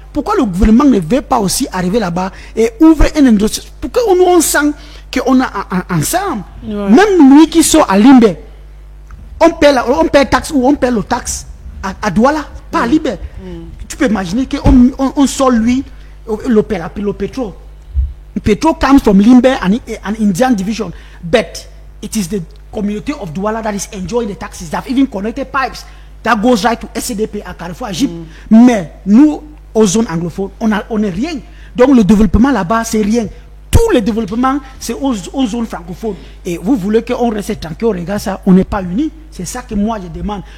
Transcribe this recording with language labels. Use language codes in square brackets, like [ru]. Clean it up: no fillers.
[fr] Pourquoi le gouvernement ne veut pas aussi arriver là-bas et ouvrir une industrie? Pourquoi on sent qu'on a ensemble? Même lui qui sort à Limbe, on paie taxe ou on paie le taxe à Douala, pas à Limbe. Tu peux imaginer qu'on sort lui le pétrole. [en] Petrol comes from Limbe and Indian division, but it is the community of Douala that is enjoying the taxes. They have even connected pipes that goes right to SCDP à Carrefour, à Egypte. [fr] Mais nous, aux zones anglophones, on n'est rien. Donc le développement là-bas, c'est rien. Tout le développement, c'est aux zones francophones. Et vous voulez qu'on reste tranquille, regarde ça, on n'est pas unis. C'est ça que moi je demande.